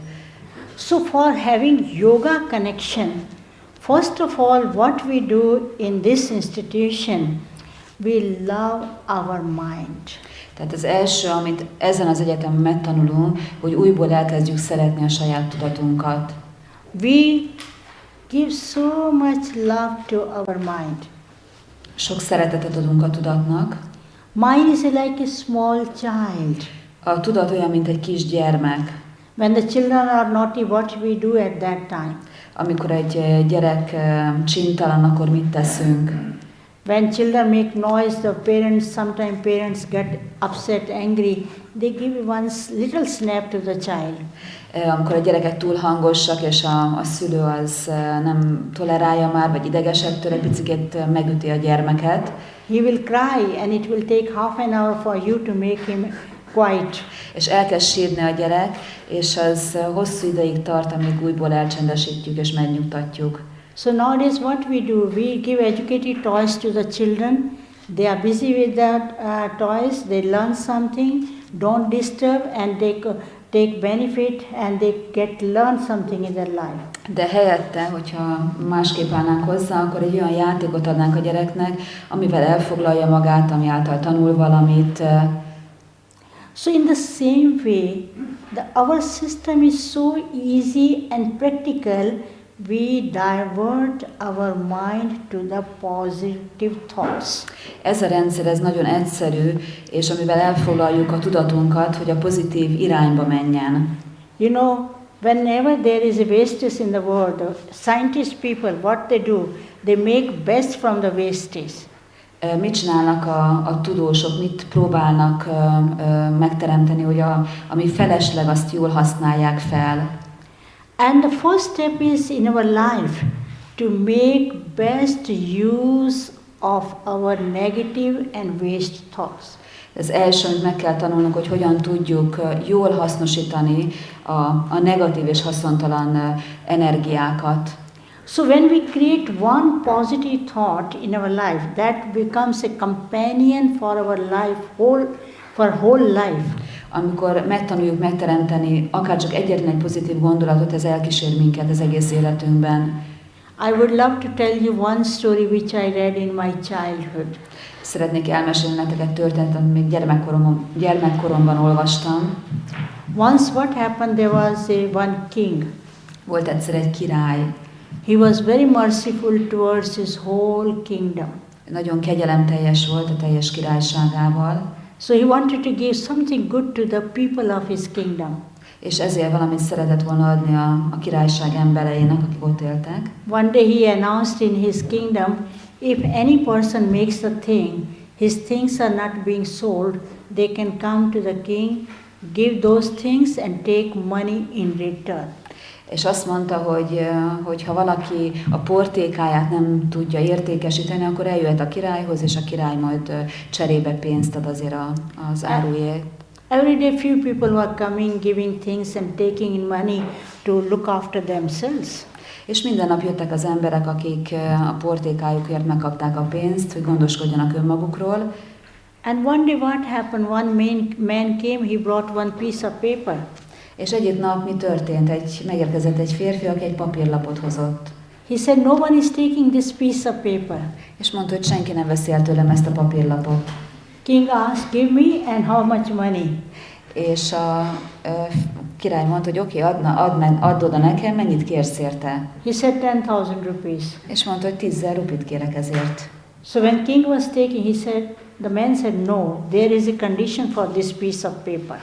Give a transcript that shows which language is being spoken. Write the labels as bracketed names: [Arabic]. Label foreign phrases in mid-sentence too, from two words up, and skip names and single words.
[English] So for having yoga connection, first of all, what we do in this institution, we love our mind. [Hungarian] Tehát az első, amit ezen az egyetemen megtanulunk, hogy újból elkezdjük szeretni a saját tudatunkat. [English] We give so much love to our mind. [Hungarian] Sok szeretetet adunk a tudatnak. [English] Mind is like a small child. [Hungarian] A tudat olyan, mint egy kis gyermek. [English] When the children are naughty, what we do at that time? [Hungarian] Amikor egy gyerek csintalan, akkor mit teszünk? [English] When children make noise, the parents, sometimes parents get upset, angry. They give one little snap to the child. [Hungarian] Amikor a gyerekek túl hangosak, és a szülő az nem tolerálja már, vagy idegesek tőle, picit megüti a gyermeket. [English] He will cry and it will take half an hour for you to make him quiet. [Hungarian] És elkezd sírni a gyerek, és az hosszú ideig tart, amíg újból elcsendesítjük és megnyugtatjuk. [English] So nowadays what we do, we give educated toys to the children They are busy with their toys, they learn something, don't disturb, and they take benefit, and they learn something in their life. [Hungarian] De helyette, hogyha másképp állnánk hozzá, akkor egy olyan játékot adnánk a gyereknek, amivel elfoglalja magát, ami által tanul valamit. [English] So in the same way, our system is so easy and practical, we divert our mind to the positive thoughts. [Hungarian] Ez a rendszer, ez nagyon egyszerű, és amivel elfoglaljuk a tudatunkat, hogy a pozitív irányba menjen. [English] You know, whenever there is a wastage in the world, the scientist people, what they do, they make best from the wastage. [Hungarian] Mit csinálnak a tudósok, mit próbálnak megteremteni, hogy ami felesleg, azt jól használják fel. [English] And the first step is in our life to make best use of our negative and waste thoughts. [Hungarian] Az első, amit meg kell tanulnunk, hogy hogyan tudjuk jól hasznosítani a negatív és haszontalan energiákat. [English] So when we create one positive thought in our life, that becomes a companion for our life, for whole life. [Hungarian] Amikor megtanuljuk megteremteni akár csak egyetlen egy pozitív gondolatot, ez elkísér minket az egész életünkben. [English] I would love to tell you one story which I read in my childhood. [Hungarian] Szeretnék elmesélni nektek egy történetet, amit még gyermekkoromban olvastam. [English] Once what happened, there was one king. [Hungarian] Volt egyszer egy király. [English] He was very merciful towards his whole kingdom. [Hungarian] Nagyon kegyelemteljes volt a teljes királyságával. [English] So he wanted to give something good to the people of his kingdom. [Hungarian] És ezért valamit szeretett volna adni a királyság embereinek, akik ott éltek. [English] One day he announced in his kingdom, if any person makes a thing, his things are not being sold, they can come to the king, give those things and take money in return. [Hungarian] És azt mondta, hogy ha valaki a portékáját nem tudja értékesíteni, akkor eljöhet a királyhoz, és a király majd cserébe pénzt ad azért az áruért. [English] Every day few people were coming, giving things and taking in money to look after themselves. [Hungarian] És minden nap jöttek az emberek, akik a portékájukért megkapták a pénzt, hogy gondoskodjanak önmagukról. [English] And one day what happened? One man came, he brought one piece of paper. [Hungarian] És egyik nap mi történt? Megérkezett egy férfi, aki egy papírlapot hozott. [English] He said, no one is taking this piece of paper. [Hungarian] És mondta, hogy senki nem veszi el tőlem ezt a papírlapot. [English] King asked, give me and how much money? [Hungarian] És a király mondta, hogy oké, add oda nekem, mennyit kérsz érte? [English] He said 10,000 rupees. [Hungarian] És mondta, hogy 10,000 rupit kérek ezért. [English] So when king was taking, the man said, no, there is a condition for this piece of paper.